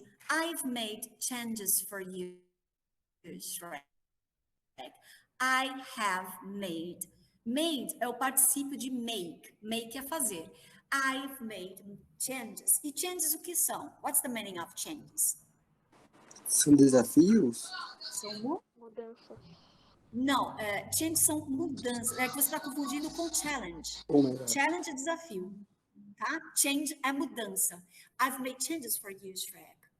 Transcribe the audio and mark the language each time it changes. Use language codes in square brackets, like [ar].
[en] I've made changes for you, Shrek. I have made. [pt] Made é o particípio de make. Make é fazer. [en] I've made changes. [pt] E changes o que são? [en] What's the meaning of changes? [pt] São desafios? São mudanças. Não, changes são mudanças. É que você está confundindo com challenge. [en] Oh my God. [pt] Challenge é desafio. Tá? Change é mudança. [en] I've made changes for you, Shrek.